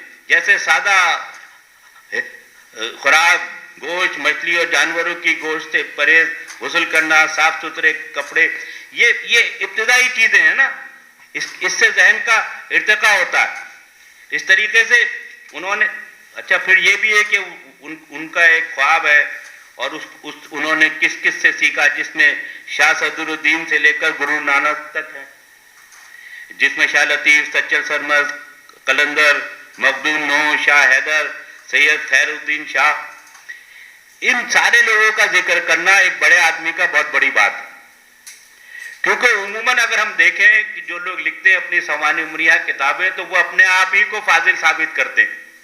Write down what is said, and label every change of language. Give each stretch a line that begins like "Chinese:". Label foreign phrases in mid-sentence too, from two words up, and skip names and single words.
Urdu: جیسے سادہ خوراک, گوشت, مچھلی اور جانوروں کی گوشت سے پرہیز, غسل کرنا, صاف ستھرے کپڑے, یہ ابتدائی چیزیں ہیں نا, اس سے ذہن کا ارتقاء ہوتا ہے. اس طریقے سے انہوں نے اچھا پھر یہ بھی ہے کہ ان کا ایک خواب ہے اور انہوں نے کس کس سے سیکھا, جس میں شاہ صدر الدین سے لے کر گرو نانک تک ہے, جس میں شاہ لطیف, سچل سرمد, قلندر, مخدوم نو, شاہ حیدر, سید خیر الدین شاہ, ان سارے لوگوں کا ذکر کرنا ایک بڑے آدمی کا بہت بڑی بات ہے. کیونکہ عموماً اگر ہم دیکھیں کہ جو لوگ لکھتے ہیں اپنی سوانح عمریہ کتابیں تو وہ اپنے آپ ہی کو فاضل ثابت کرتے ہیں.